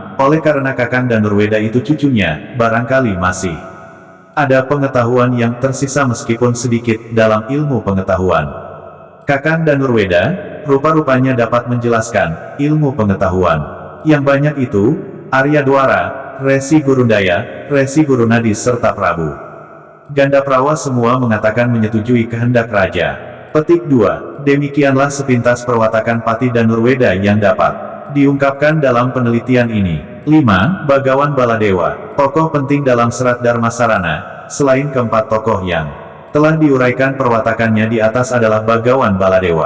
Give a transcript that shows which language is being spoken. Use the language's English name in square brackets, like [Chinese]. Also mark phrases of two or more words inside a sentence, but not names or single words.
[Indonesian] Oleh karena Kakang Danurweda itu cucunya, barangkali masih ada pengetahuan yang tersisa meskipun sedikit dalam ilmu pengetahuan. Kakang Danurweda, rupa-rupanya dapat menjelaskan ilmu pengetahuan yang banyak itu. Arya Dwara, Resi Gurundaya, Resi Gurunadis serta Prabu Gandaprawa semua mengatakan menyetujui kehendak raja. Petik 2. Demikianlah sepintas perwatakan Patih Danurweda yang dapat diungkapkan dalam penelitian ini. 5. Bagawan Baladewa, tokoh penting dalam serat Dharmasarana. Selain keempat tokoh yang telah diuraikan perwatakannya di atas adalah Bagawan Baladewa.